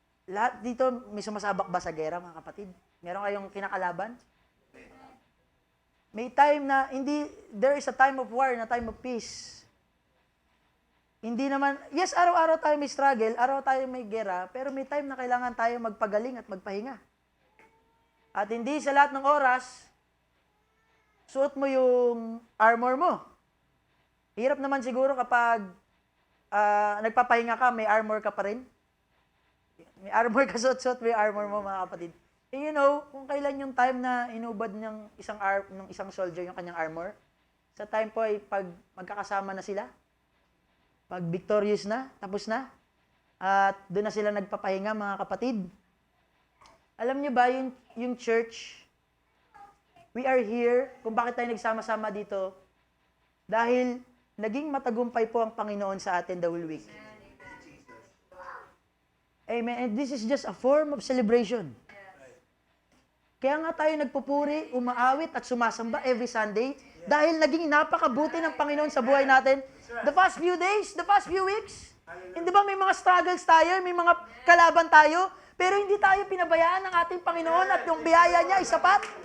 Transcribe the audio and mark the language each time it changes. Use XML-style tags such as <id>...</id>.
<tl>Lahat dito, may sumasabak ba sa gera, mga kapatid? Meron kayong kinakalaban? May time na,</tl> <en>there is a time of war and a time of peace.</en> <tl>Hindi naman, yes, araw-araw tayo may struggle, araw tayo may gera, pero may time na kailangan tayo magpagaling at magpahinga. At hindi sa lahat ng oras, suot mo yung armor mo. Hirap naman siguro kapag nagpapahinga ka, may armor ka pa rin. May armor ka, suot-suot mo yung armor mo, mga kapatid.</tl> <en>And you know,</en> <tl>kung kailan yung time na inubad ng isang soldier yung kanyang armor, sa time po ay pag magkakasama na sila, pag victorious na, tapos na, at doon na sila nagpapahinga, mga kapatid. Alam niyo ba, yung church,</tl> <en>we are here,</en> <tl>kung bakit tayo nagsama-sama dito, dahil naging matagumpay po ang Panginoon sa atin the whole week.</tl> <en>Amen. And this is just a form of celebration.</en> <tl>Kaya nga tayo nagpupuri, umaawit at sumasamba every Sunday dahil naging napakabuti ng Panginoon sa buhay natin.</tl> <en>The past few days, the past few weeks.</en> <tl>Hindi ba may mga struggles tayo, may mga kalaban tayo, pero hindi tayo pinabayaan ng ating Panginoon at yung biyaya niya ay sapat.</tl>